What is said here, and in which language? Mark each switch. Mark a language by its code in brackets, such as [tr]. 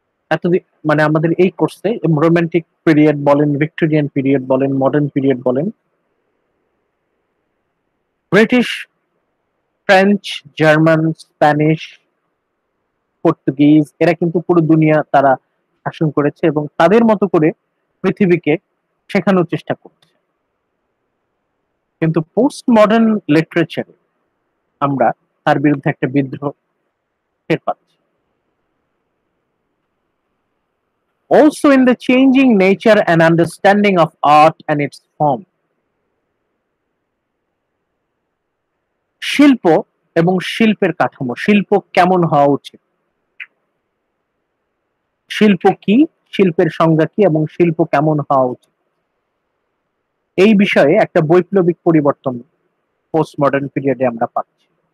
[bn] এতদিন, মানে আমাদের এই কোর্সে রোমান্টিক পিরিয়ড বলেন, ভিক্টোরিয়ান পিরিয়ড বলেন, মডার্ন পিরিয়ড বলেন, British, French, German, Spanish, Portuguese, এরা কিন্তু পুরো দুনিয়া তারা শাসন করেছে এবং তাদের মতো করে পৃথিবীকে শেখানোর চেষ্টা করছে। কিন্তু পোস্ট মডার্ন লিটারেচারে আমরা তার বিরুদ্ধে একটা বিদ্রোহ টের পাচ্ছি। [en] Also in the changing nature and understanding of art and its form. [bn] শিল্প এবং শিল্পের কাঠামো, শিল্প কেমন হওয়া উচিত, শিল্প কি, শিল্পের সংজ্ঞা কি, এবং শিল্প কেমন হওয়া উচিত, এই বিষয়ে একটা বৈপ্লবিক পরিবর্তন পোস্ট মডার্ন পিরিয়ডে আমরা পাচ্ছি।